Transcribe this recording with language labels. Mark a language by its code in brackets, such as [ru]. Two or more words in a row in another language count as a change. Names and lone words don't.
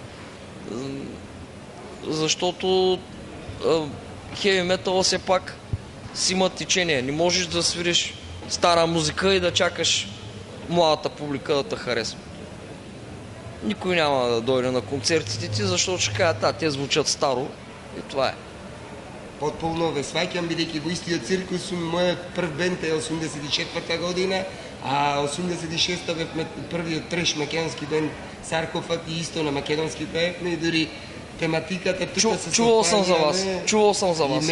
[bg] Защото хеви метала все пак си има течение. Не можеш да свириш стара музика и да чакаш младата публика да те харесва. Никой няма да дойде на концертите ти, защото ще кажат, те звучат старо и това е. [mk] Потполно ве сваќам, бидејќи го истиот циркус, мојот прв бенд е 84-та година, а 86-та бев првиот треш македонски бенд Саркофаг и исто на македонски пеевме и дури тематиката тука се [bg] чувал съм за вас.